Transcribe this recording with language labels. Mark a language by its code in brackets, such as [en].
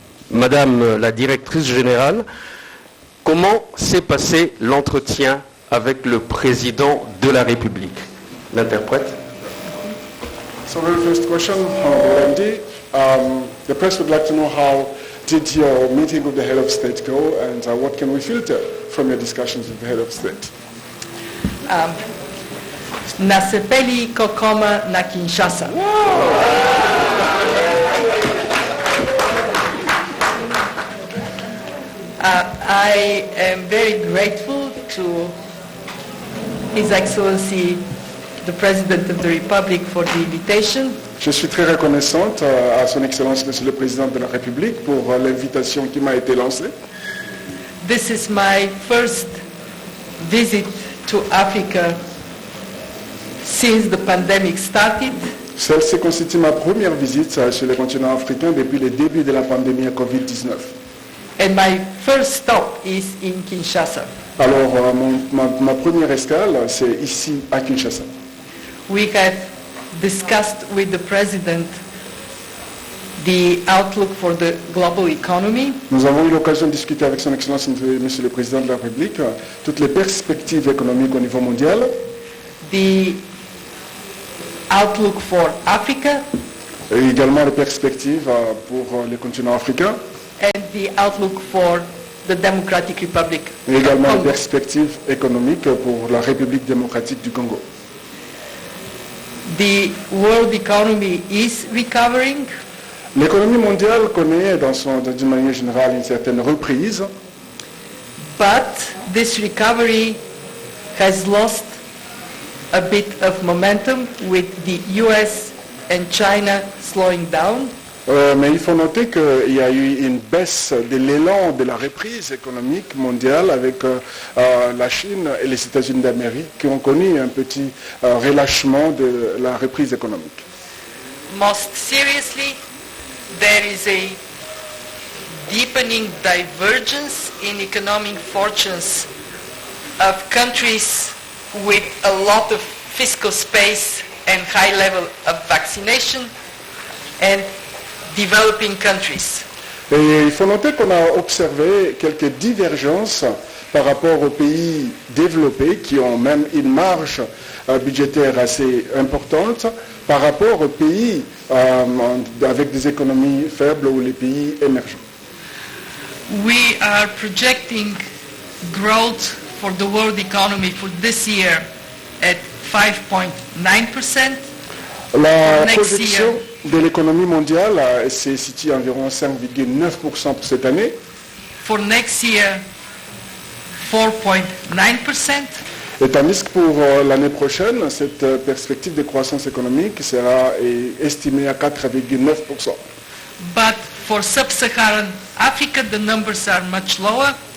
[fr] Madame la directrice générale, comment s'est passé l'entretien avec le président de la République? L'interprète. [en] So very first question, Honorable MD. The press would like to know how did your meeting with the head of state go, and what can we filter from your discussions with the head of state? [ln] Nasepeli kokoma na Kinshasa. [en] I am very grateful to His Excellency the President of the Republic for the invitation. [fr] Je suis très reconnaissante à Son Excellence Monsieur le Président de la République pour l'invitation qui m'a été lancée. [en] This is my first visit to Africa since the pandemic started. [fr] Celle-ci constitue ma première visite sur le continent africain depuis le début de la pandémie à Covid-19. [en] And my first stop is in Kinshasa. [fr] Alors, ma première escale, c'est ici à Kinshasa. [en] We have discussed with the President the outlook for the global economy. [fr] Nous avons eu l'occasion de discuter avec Son Excellence Monsieur le Président de la République toutes les perspectives économiques au niveau mondial. [en] The outlook for Africa. [fr] Et également les perspectives pour le continent africain. [en] And the outlook for the Democratic Republic [fr] Et également [en] of [fr] les [en] Congo. [fr] perspectives économiques pour la République démocratique du Congo. [en] The world economy is recovering, [fr] L'économie mondiale connaît d'une manière générale une certaine reprise, [en] but this recovery has lost a bit of momentum with the US and China slowing down. [fr] mais il faut noter qu'il y a eu une baisse de l'élan de la reprise économique mondiale avec la Chine et les États-Unis d'Amérique qui ont connu un petit relâchement de la reprise économique. [en] Most seriously, there is a deepening divergence in economic fortunes of countries with a lot of fiscal space and high level of vaccination and developing countries. [fr] Et il faut noter qu'on a observé quelques divergences par rapport aux pays développés qui ont même une marge budgétaire assez importante par rapport aux pays avec des économies faibles ou les pays émergents. [en] We are projecting growth for the world economy for this year at 5.9%. [fr] La [en] Next [fr] projection [en] year. [fr] de l'économie mondiale se situe à environ 5,9% pour cette année. [en] For next year, 4.9%. [fr] Et tandis que pour l'année prochaine, cette perspective de croissance économique sera estimée à 4,9%. [en] But for sub-Saharan Africa, the numbers are much lower.